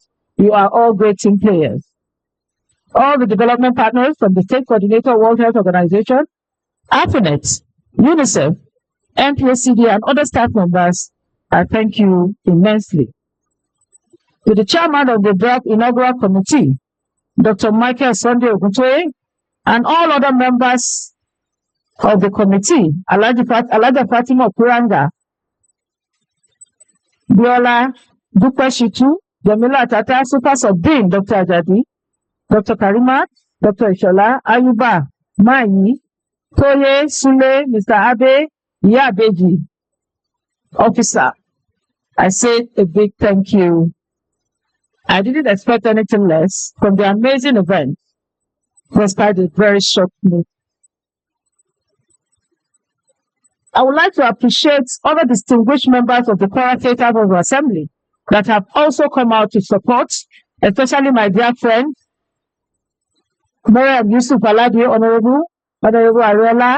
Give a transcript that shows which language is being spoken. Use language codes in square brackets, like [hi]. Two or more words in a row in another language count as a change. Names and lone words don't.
[en] You are all great team players. All the development partners from the State Coordinator World Health Organization, AFINET, UNICEF, MPSCD, and other staff members, I thank you immensely. To the chairman of the draft inaugural committee, Dr. Michael Sunday Oguntoye, and all other members of the committee, Alaja Fatima Kuranga, Biola Dupeshitu, Jamila Tata, Super Subdean, Dr. Ajadi, Dr. Karimat, Dr. Ishola, Ayuba, Mayi, Toye, Sule, Mr. Abe, Yabeji, officer. I say a big thank you. I didn't expect anything less from the amazing event, despite the very short notice. I would like to appreciate other distinguished members of the Kwara State House of Assembly that have also come out to support, especially my dear friend, Mayor Yusuf Aladi, Honorable Ariola.